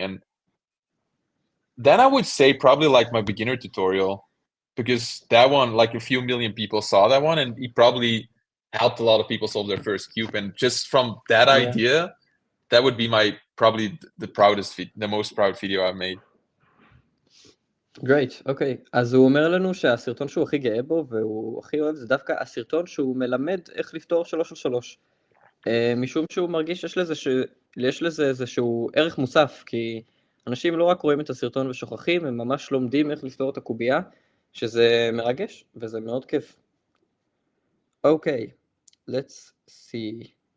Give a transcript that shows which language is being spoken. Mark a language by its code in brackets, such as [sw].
[en] And then I would say probably like my beginner tutorial, because that one, like a few million people saw that one, and it probably helped a lot of people solve their first cube. And just from that Yeah. idea, that would be my probably the most proud video I've made. Great, אוקיי. [he] אז הוא אומר לנו שהסרטון שהוא הכי גאה בו והוא הכי אוהב זה דווקא הסרטון שהוא מלמד איך לפתור 3 על 3. משום שהוא מרגיש שיש לזה איזשהו ערך מוסף, כי אנשים לא רק רואים את הסרטון ושוכחים, הם ממש לומדים איך לפתור את הקובייה, שזה מרגש וזה מאוד כיף. [en] אוקיי, let's see.